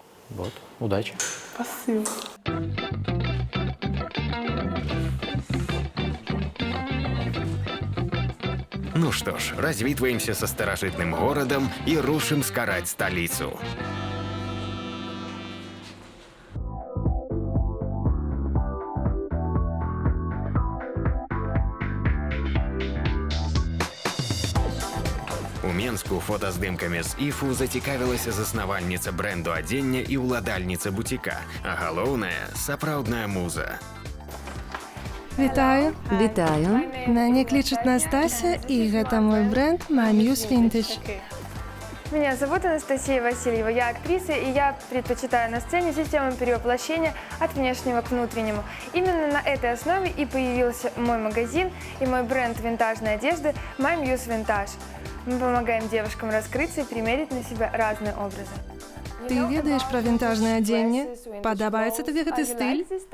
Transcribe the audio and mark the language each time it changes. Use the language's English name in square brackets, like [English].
[Russian] Вот, удачи. Спасибо. что ж, развитываемся со старожитным городом и рушим скарать столицу. [Belarusian] У Менску фотаздымкамі з ІФУ зацікавілася заснавальніца бренду адзення і ўладальніца буціка, а галоўнае – сапраўдная муза. Вітаю. Вітаю. Мяне клічуць Настасья, і гэта мой бренд My Muse Vintage. [Russian] Меня зовут Анастасия Васильева, я актриса, и я предпочитаю на сцене систему перевоплощения от внешнего к внутреннему. Именно на этой основе и появился мой магазин и мой бренд винтажной одежды My Muse Vintage. Мы помогаем девушкам раскрыться и примерить на себя разные образы. [Belarusian] Ты ведаеш пра вінтажнае адзенне? Падабаецца табе гэты стыль?